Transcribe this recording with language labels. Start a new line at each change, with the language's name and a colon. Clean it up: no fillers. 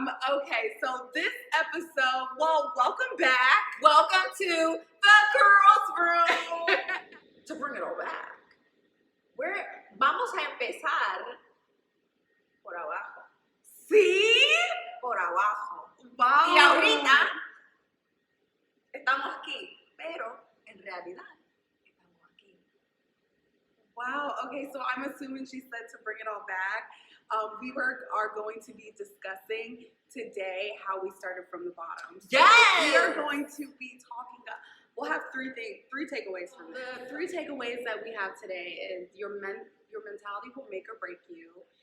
English: Okay, so this episode, welcome back. Welcome to the Girls' Room. To bring it all back,
Spanish: vamos a empezar por abajo. ¿Sí? Por abajo.
English: Wow.
Spanish: Y ahorita estamos aquí, pero en realidad estamos aquí.
English: Wow. Okay, so I'm assuming she said to bring it all back. We are going to be discussing today how we started from the bottom. So Yes! We are going to be talking. We'll have three takeaways from this. The three takeaways that we have today is your mentality will make or break you.